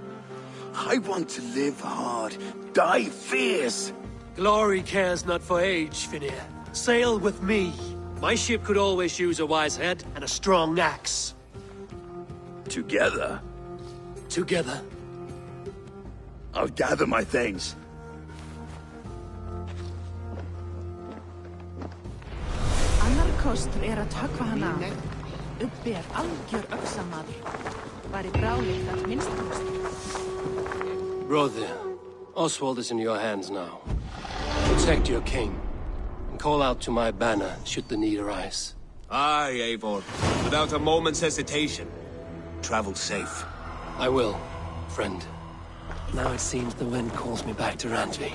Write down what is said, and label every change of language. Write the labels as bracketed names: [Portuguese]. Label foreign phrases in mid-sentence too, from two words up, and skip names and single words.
[English] I want to live hard, die fierce. Glory cares not for age, Finir. Sail with me. My ship could always use a wise head and a strong axe. Together? Together. I'll gather my things. [Icelandic] Annar kostur að höggva hann af. Ubbi algjör öxamaður. Var í bráleitt að minnstakosti. [English] Brother, Oswald is in your hands now. Protect your king. And call out to my banner should the need arise. Aye, Eivor. Without a moment's hesitation. Travel safe. I will, friend. Now it seems the wind calls me back to Randvi.